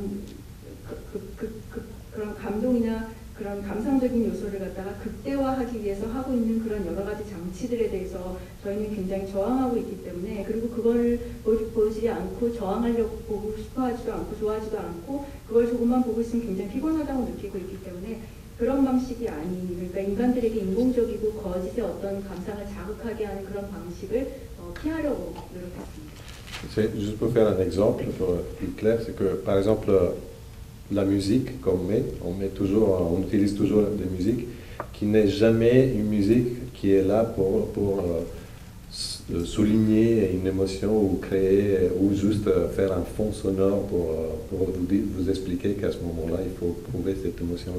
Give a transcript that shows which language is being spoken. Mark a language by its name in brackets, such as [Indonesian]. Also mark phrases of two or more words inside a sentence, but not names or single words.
[Korean] 그런 감동이나 그런 감상적인 요소를 갖다가 극대화하기 위해서 하고 있는 그런 여러 가지 장치들에 대해서 저희는 굉장히 저항하고 있기 때문에, 그리고 그걸 보지 않고 저항하려고 보고 싶어하지도 않고 좋아하지도 않고 그걸 조금만 보고 있으면 굉장히 피곤하다고 느끼고 있기 때문에 그런 방식이 아닌, 그러니까 인간들에게 인공적이고 거짓의 어떤 감상을 자극하게 하는 그런 방식을 피하려고 노력했습니다. [French] Juste pour faire un exemple plus clair, c'est que par exemple la musique qu'on met, on utilise toujours des musiques qui n'est jamais une musique qui est là pour souligner une émotion ou créer ou juste faire un fond sonore pour vous expliquer qu'à ce moment-là, il faut prouver cette émotion-là.